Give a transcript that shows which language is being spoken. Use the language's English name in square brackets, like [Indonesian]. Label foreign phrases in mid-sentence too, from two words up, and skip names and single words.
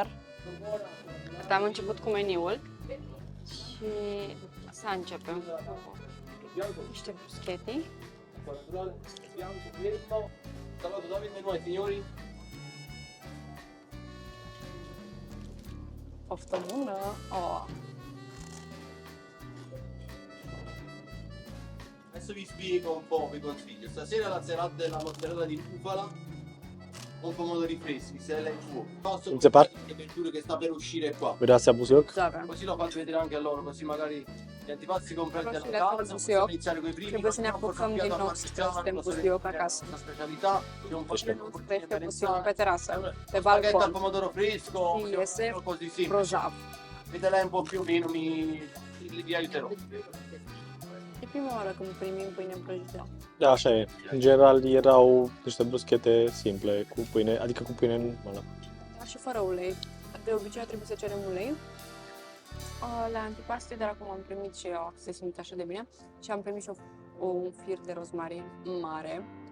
[Romanian] Am început cu meniul și să începem cu niște bruschetti. Poftă bună! Oh. [Italian] Adesso vi spiego un po', vi consiglio. Stasera la serata della mozzarella di bufala con pomodori freschi, se lei può. Posso Non si parla? le verdure che sta per uscire qua. Grazie a Busioc. Così lo faccio vedere anche a loro, così magari gli antipasti comprati [Romanian] Roșiile [Italian] alla [Romanian] cu [Italian] casa, [Romanian] busioc. [Italian] possiamo iniziare con i primi. [Romanian] Trebuie să ne apucăm din nou să creștem busioc acasă. [Italian] Una specialità, c'è un po' di [Romanian] Crește busioc pe terasă, pe [Italian] spaghetti al [Romanian] balcon. [Italian] pomodoro fresco, [Romanian] Sì, iese [Italian] così semplice. [Romanian] Grozav. [Italian] Vedete un po' più o meno vi aiuterò. [Romanian] E prima oară când primim pâine prăjită. Da, așa e. În general erau niște bruschete simple, cu pâine, adică cu pâine normală. Dar și fără ulei. De obicei trebuie să cerem ulei. La antipasti, dar acum am primit și eu, se simte așa de bine. Și am primit și un fir de rozmarin mare.